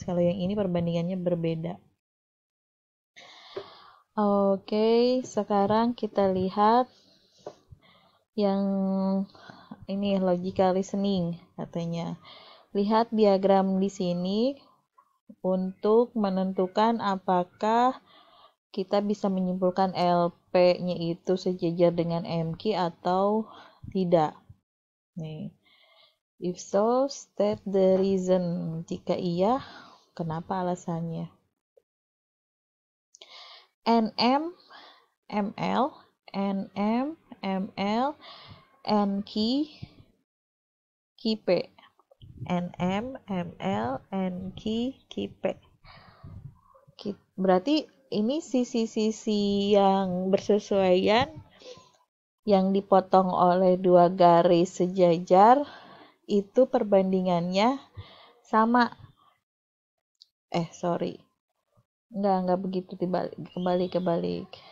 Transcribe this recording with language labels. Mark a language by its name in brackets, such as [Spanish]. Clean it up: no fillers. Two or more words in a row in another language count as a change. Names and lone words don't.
[Indonesian] Kalau yang ini perbandingannya berbeda. Oke, sekarang kita lihat yang ini [English] logical listening [Indonesian] katanya. Lihat diagram di sini untuk menentukan apakah kita bisa menyimpulkan LP-nya itu sejajar dengan MQ atau tidak. Nih. [English] If so, state the reason. [Indonesian] Jika iya, kenapa alasannya? NM, ML, NM, ML, NQ, KP. NM, ML, NQ, KP. Berarti ini sisi-sisi yang bersesuaian yang dipotong oleh dua garis sejajar itu perbandingannya sama. Enggak begitu, kebalik.